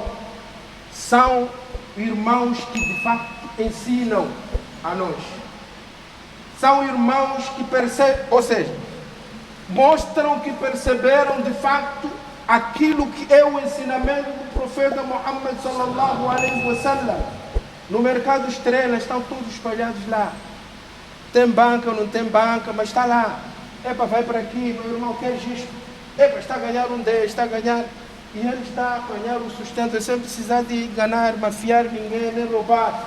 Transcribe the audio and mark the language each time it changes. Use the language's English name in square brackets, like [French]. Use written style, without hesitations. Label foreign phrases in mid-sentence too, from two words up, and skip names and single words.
[Portuguese] São irmãos que de facto ensinam a nós. São irmãos que percebem, ou seja, mostram que perceberam de facto aquilo que é o ensinamento do profeta Muhammad [Arabic] صلى الله عليه وسلم. [Portuguese] No mercado Estrela estão todos espalhados lá. Tem banca ou não tem banca, mas está lá. Epa, vai para aqui, meu irmão, queres isto? Epa, está a ganhar um 10, está a ganhar... E ele está a ganhar o sustento sem precisar de enganar, mafiar ninguém, nem roubar.